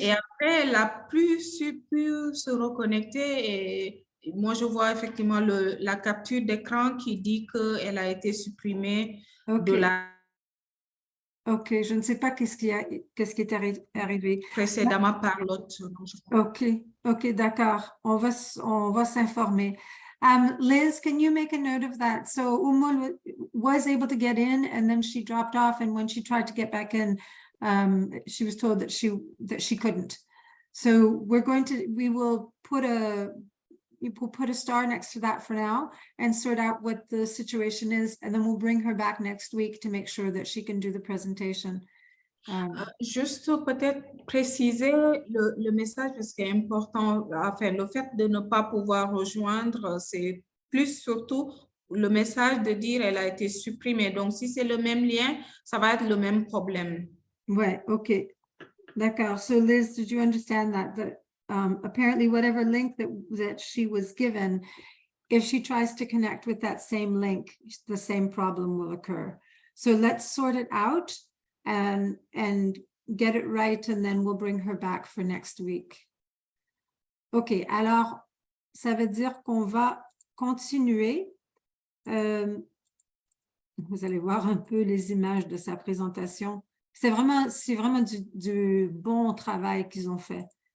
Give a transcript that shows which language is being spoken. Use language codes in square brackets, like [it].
[fr] Et après, elle n'a plus pu se reconnecter. Et moi, je vois effectivement la capture d'écran qui dit qu'elle a été supprimée de la... OK, je ne sais pas qu'est-ce qui est arrivé. Précédemment par l'autre. OK, d'accord. On va s'informer. [en] Liz, can you make a note of that? So Umul was able to get in and then she dropped off, and when she tried to get back in, she was told that she couldn't. So we will put a star next to that for now and sort out what the situation is, and then we'll bring her back next week to make sure that she can do the presentation. [fr] Juste peut-être préciser le message parce que c'est important, enfin, le fait de ne pas pouvoir rejoindre, c'est plus surtout le message de dire elle a été supprimée. Donc, si c'est le même lien, ça va être le même problème. Ouais, OK. D'accord. [en] So Liz, did you understand that? That apparently whatever link that she was given, if she tries to connect with that same link, the same problem will occur. So let's sort it out and get it right, and then we'll bring her back for next week. [fr] OK, alors, ça veut dire qu'on va continuer. Vous allez voir un peu les images de sa présentation. C'est vraiment du bon travail qu'ils ont fait.